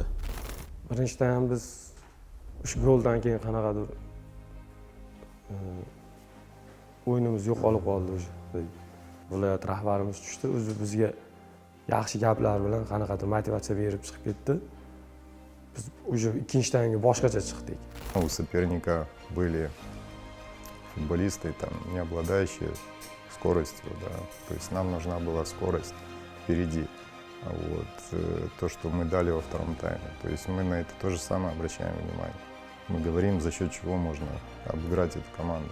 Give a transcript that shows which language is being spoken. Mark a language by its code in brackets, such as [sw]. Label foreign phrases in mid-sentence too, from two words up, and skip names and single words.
[uz] Birinchidan ham biz shu goldan keyin qanaqadir o'yinimiz yo'qolib qoldi o'sha. Viloyat rahbarimiz tushdi, o'zi bizga yaxshi gaplar bilan qanaqadir motivatsiya berib chiqib ketdi. Biz уже ikkinchi taymga boshqacha chiqdik. [ru] У соперника были футболисты, там, не обладающие скоростью, да. То есть нам нужна была скорость впереди. Вот, то, что мы дали во втором тайме. То есть мы на это то же самое обращаем внимание. Мы говорим, за счет чего можно обыграть эту команду.